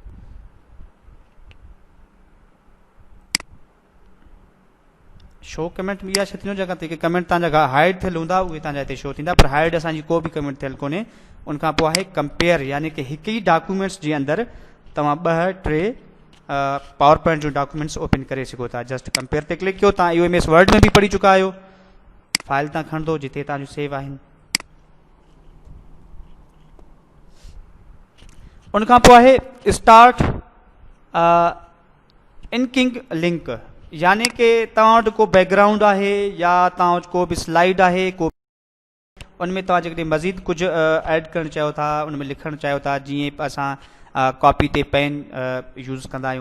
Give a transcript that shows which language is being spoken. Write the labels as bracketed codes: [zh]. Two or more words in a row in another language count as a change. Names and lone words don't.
[en] show comment [sd] में इहा शइ थींदो, जेका जेके कमेंट तव्हांजा हाइड थियल हूंदा उहे तव्हांजा हिते शो थींदा, पर हाइड असांजी को बि कमेंट थियल कोन्हे। उनखां पोइ आहे कंपेयर, यानी कि हिकु ई डॉक्यूमेंट्स जे अंदरि तव्हां 2-3 पावर पॉइंट जो [en] documents open [sd] करे सघो था। [en] just compare [sd] ते क्लिक कयो। तव्हां इहो MS वर्ड में भी पढ़ी चुका आहियो। फाइल तव्हां खणंदो जिते तव्हांजो सेव आहिनि। उनखां पोइ आहे [en] start inking link, [sd] यानी कि तव्हां वटि को बैकग्राउंड आहे या तव्हां वटि को बि स्लाइड आहे, को उनमें तव्हां जेकॾहिं मज़ीद कुझु ऐड करणु चाहियो था, उनमें लिखणु चाहियो था, जीअं असां कॉपी ते [en] pen use [sd] कंदा आहियूं।